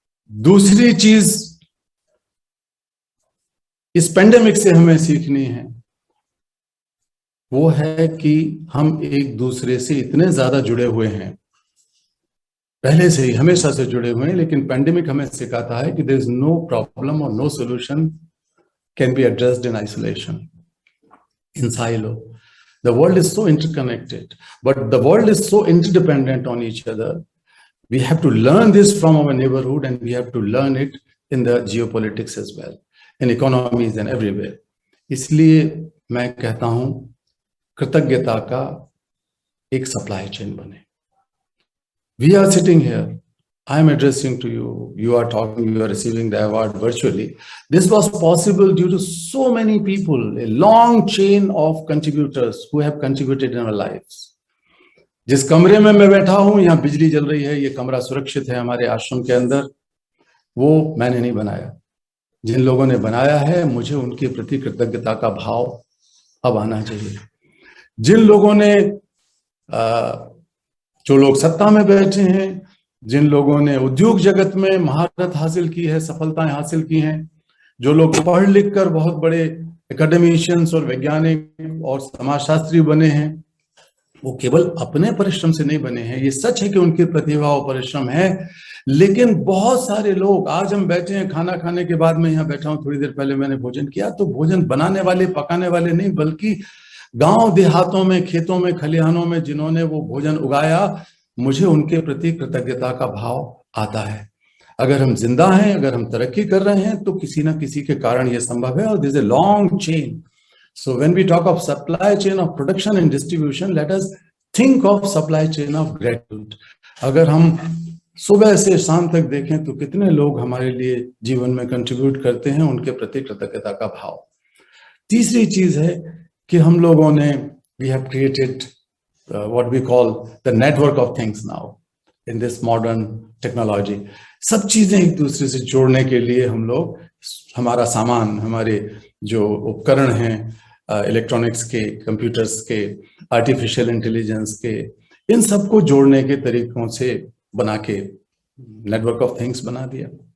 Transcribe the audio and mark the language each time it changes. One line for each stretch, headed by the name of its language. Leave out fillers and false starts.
Hindi: दूसरी चीज इस पेंडेमिक से हमें सीखनी है, वो है कि हम एक दूसरे से इतने ज्यादा जुड़े हुए हैं, पहले से ही हमेशा से जुड़े हुए हैं, लेकिन पेंडेमिक हमें सिखाता है कि
English: There is no problem और no solution can be addressed in isolation, in silo. The world is so interconnected, but the world is so interdependent on each other. We have to learn this from our neighborhood, and we have to learn it in the geopolitics as well, in economies and everywhere.
Hindi: इसलिए मैं कहता हूं कृतज्ञता का एक supply chain बने।
English: We are sitting here I'm addressing to you, you are talking, you are receiving the award virtually. This was possible due to so many people, a long chain of contributors who have contributed in our lives.
Hindi: जिस कमरे में मैं बैठा हूं, यहाँ बिजली जल रही है, ये कमरा सुरक्षित है हमारे आश्रम के अंदर, वो मैंने नहीं बनाया। जिन लोगों ने बनाया है, मुझे उनके प्रति कृतज्ञता का भाव अब आना चाहिए। जिन लोगों ने जो लोग सत्ता में बैठे हैं, जिन लोगों ने उद्योग जगत में महारत हासिल की है, सफलताएं हासिल की हैं, जो लोग पढ़ लिख कर बहुत बड़े एकेडमिशियंस और वैज्ञानिक और समाजशास्त्री बने हैं, वो केवल अपने परिश्रम से नहीं बने हैं। ये सच है कि उनकी प्रतिभा और परिश्रम है, लेकिन बहुत सारे लोग, आज हम बैठे हैं, खाना खाने के बाद मैं यहाँ बैठा हूँ, थोड़ी देर पहले मैंने भोजन किया, तो भोजन बनाने वाले, पकाने वाले नहीं, बल्कि गांव देहातों में, खेतों में, खलिहानों में जिन्होंने वो भोजन उगाया, मुझे उनके प्रति कृतज्ञता का भाव आता है। अगर हम जिंदा हैं, अगर हम तरक्की कर रहे हैं, तो किसी ना किसी के कारण ये संभव है, और
English: This is a long chain. So when we talk of supply chain of production and distribution, let us think of supply chain of gratitude.
Hindi: अगर हम सुबह से शाम तक देखें तो कितने लोग हमारे लिए जीवन में कंट्रीब्यूट करते हैं, उनके प्रति कृतज्ञता का भाव। तीसरी चीज है कि हम लोगों ने
English: we have created what we call the network of things now in this modern technology.
Hindi: सब चीजें एक दूसरे से जोड़ने के लिए हम लोग, हमारा सामान, हमारे जो उपकरण हैं, इलेक्ट्रॉनिक्स के, कंप्यूटर्स के, आर्टिफिशियल इंटेलिजेंस के, इन सबको जोड़ने के तरीकों से बना के
English: network of things
Hindi: बना दिया।